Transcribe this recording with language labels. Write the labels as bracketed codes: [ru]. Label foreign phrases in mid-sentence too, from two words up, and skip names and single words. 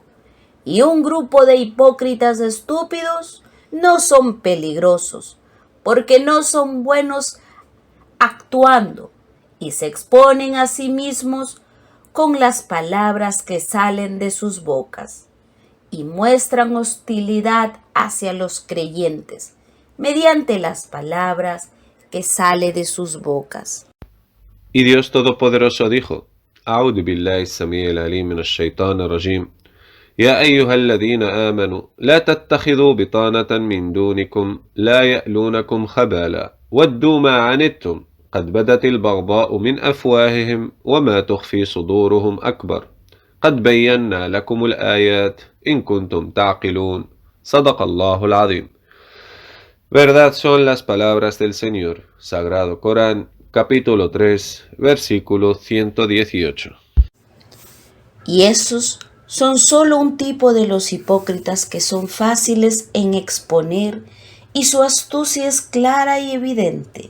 [es] Y un grupo de hipócritas estúpidos no son peligrosos, porque no son buenos actuando y se exponen a sí mismos con las palabras que salen de sus bocas y muestran hostilidad hacia los creyentes mediante las palabras que salen de sus bocas. Y Dios Todopoderoso dijo: [ar] أعوذ بالله السميع العليم من الشيطان الرجيم يا أيها الذين آمنوا لا تتخذوا بطانة من دونكم لا يألونكم خبالا ودوا ما عنتم قد بدت البغضاء من أفواههم وما تخفي صدورهم أكبر قد بينا لكم الآيات إن كنتم تعقلون صدق الله العظيم. [es] Verdad son las palabras del Señor. Sagrado Corán, capítulo 3, versículo 118. Y esos son solo un tipo de los hipócritas que son fáciles en exponer y su astucia es clara y evidente.